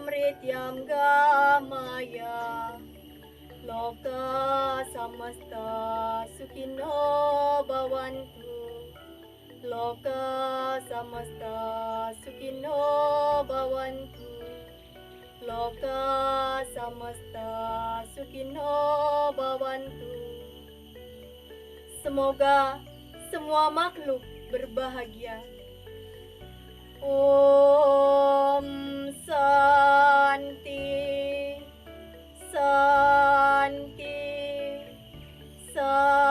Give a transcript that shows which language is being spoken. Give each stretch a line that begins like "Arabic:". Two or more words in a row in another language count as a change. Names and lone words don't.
Sanskrit: Nityam Gamaya Loka Samasta Sukhino Bhavantu Loka Samasta Sukhino Bhavantu Loka Samasta Sukhino Bhavantu.
Indonesian: Semoga semua makhluk berbahagia.
Sanskrit: Om Santi Santi Santi.